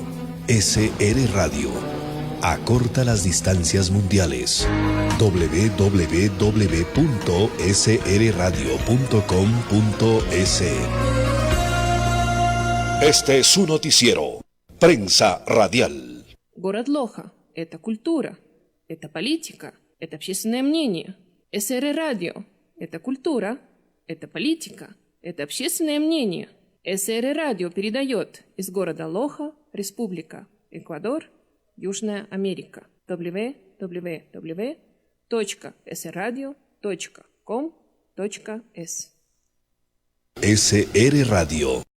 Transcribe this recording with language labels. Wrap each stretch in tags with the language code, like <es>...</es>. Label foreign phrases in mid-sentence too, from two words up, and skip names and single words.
<es>SR Radio. Acorta las distancias mundiales. www.srradio.com.es. Este es su noticiero. Prensa Radial.</es> <ru>Город Лоха – это культура, это политика, это общественное мнение. СР Радио – это культура, это политика, это общественное мнение. СР Радио передает из города Лоха, Республика Эквадор, Южная Америка.</ru> <es>www.sradio.com.es. SR Radio.</es>